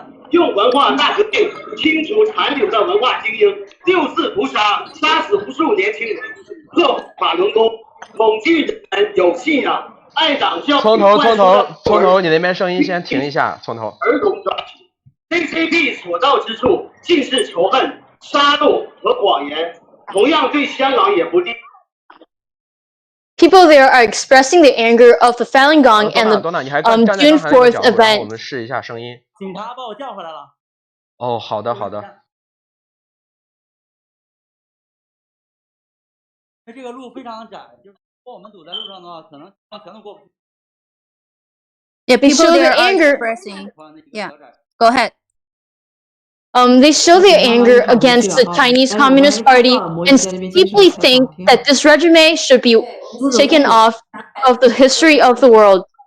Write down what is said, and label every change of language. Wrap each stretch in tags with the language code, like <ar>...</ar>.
<zh>用文化大革命清除残留的文化精英，六四屠杀，杀死无数年轻人，破法轮功，统计人有信仰。爱党教育。从头，你那边声音先停一下，从头。儿童专题 ，CCP 所到之处尽是仇恨、杀戮和谎言，同样对香港也不利。</zh> <en>People there are expressing the anger of the Falun Gong and the June 4th event.</en> <zh>我们试一下声音。警察把我叫回来了。哦，好的。这个路非常窄，就是如果我们堵在路上的话，可能全都过不去。</zh> <en>Yeah, they show their anger. Yeah, go ahead. They show their anger against the Chinese Communist Party and deeply think that this regime should be taken off of the history of the world.</en>